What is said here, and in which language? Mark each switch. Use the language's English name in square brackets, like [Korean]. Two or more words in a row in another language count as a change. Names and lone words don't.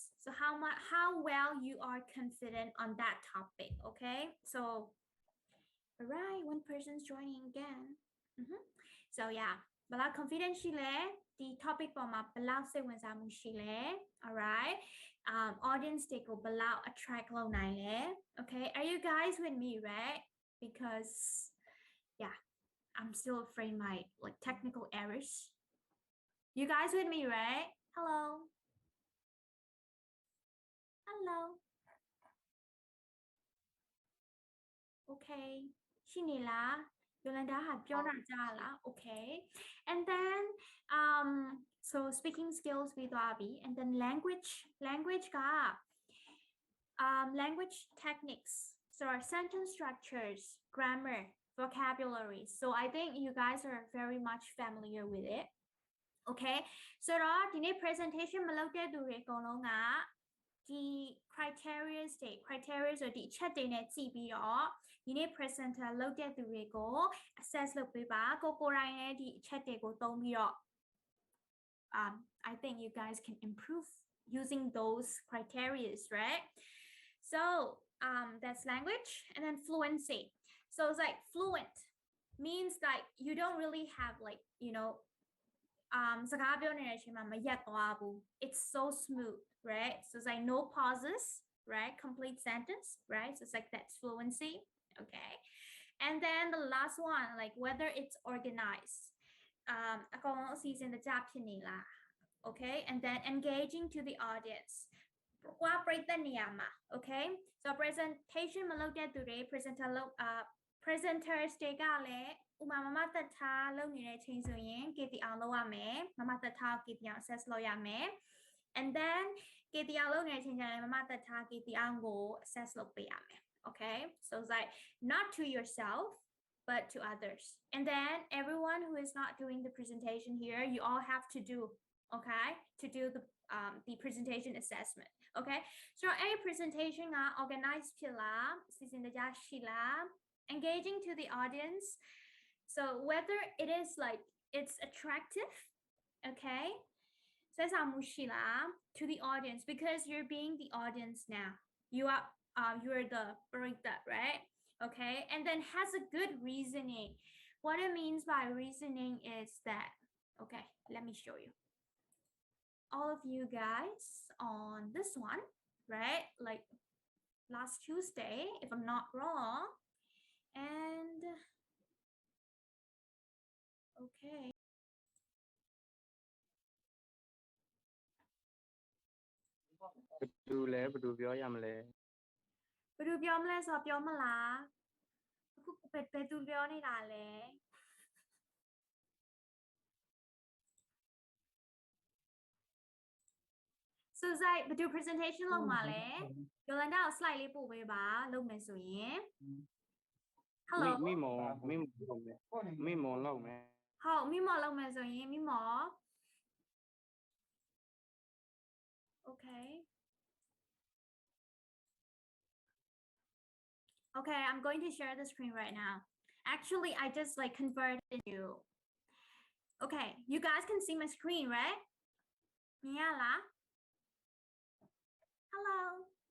[English] So how well you are confident on that topic, okay? So all right, one person's joining again. So yeah, [Burmese] ဘယ်လောက် confident ရှိလဲ ဒီ topic ပေါ်မှာဘယ်လောက်စိတ်ဝင်စားမှုရှိလဲ [English] all right? [Burmese] Audience တွေကိုဘယ်လောက် attract လုပ်နိုင်လဲ okay? [English] Are you guys with me, right? Because yeah, I'm still afraid my like technical errors. You guys with me, right? Hello. Okay. [Burmese] ရှိနေလား Yolanda ဟာပြောတာကြားလား okay. [English] And then so speaking skills [Burmese] ပြီးသွားပြီ [English] and then languageကlanguage techniques, so our sentence structures, grammar, vocabulary. So I think you guys are very much familiar with it, okay? [Burmese] So တော့ဒီနေ့ presentation မလုပ်တဲ့သူတွေအကုန်လုံးကဒီ criteria ဆိုဒီအချက်တွေနဲ့ကြည့်ပြီးတော့ဒီနေ့ presenter လုပ်တဲ့သူတွေကို assess လုပ်ပေးပါကိုယ်တိုင်လည်းဒီအချက်တွေကိုသုံးပြီးတော့ [English] I think you guys can improve using those criteria, right? So that's language, and then fluency. So it's like fluent means like you don't really have like, you know, [Burmese] စကားပြောနေတဲ့အချိန်မှာမရက်သွားဘူး [English] it's so smooth, right? So it's like no pauses, right? Complete sentence, right? So it's like that's fluency, okay? And then the last one, like whether it's organized, [Burmese] အကောင်လုံးအစီအစဉ်တကျဖြစ်နေလား okay? [English] And then engaging to the audience, [Burmese] ကွာပရိသတ်နေရာမှာ okay? So presentation မလုပ်တဲ့သူတွေ presenters တွေကလည်းဥပမာမမသက်ထားလုပ်နေတဲ့အချိန်ဆိုရင် KTR လုပ်ရမယ်မမသက်ထား KTR assess လုပ်ရမယ် [English] and then [Burmese] KTR လုပ်နေတဲ့အချိန်ကျရင်မမသက်ထား KTR ကို assess လုပ်ပေးရမယ် okay? [English] So it's like not to yourself but to others, and then everyone who is not doing the presentation here, you all have to do, okay, to do the presentation assessment, okay? So any presentation organized [Burmese] ဖြစ်လားစီစဉ်တကျရှိလား [English] engaging to the audience, so whether it is like it's attractive, okay, [Burmese] ဆက်ဆံမှုရှိလား [English] to the audience, because you're being the audience now, you're the ပရိသတ် right? Okay, and then has a good reasoning. What it means by reasoning is that, okay, let me show you. All of you guys on this one, right? Like last Tuesday, if I'm not wrong. And okay. [Burmese] ဘယ်သူလဲဘယ်သူပြောရမလဲ ဘယ်သူပြောမလဲဆိုတော့ပြောမလားအခုဘယ်သူပြောနေတာလဲ So ဇိုက်ဘယ်သူ presentation လုပ်မှာလဲ Yolanda ကို slide လေးပို့ပေးပါလုပ်မယ်ဆိုရင် Hello မိမောင်လုပ်မယ်ဟုတ်မိမောင်လုပ်မယ်ဆိုရင် မိမော Okay. [English] Okay, I'm going to share the screen right now. Actually, I just like converted you. Okay, you guys can see my screen, right? Yeah, la. Hello.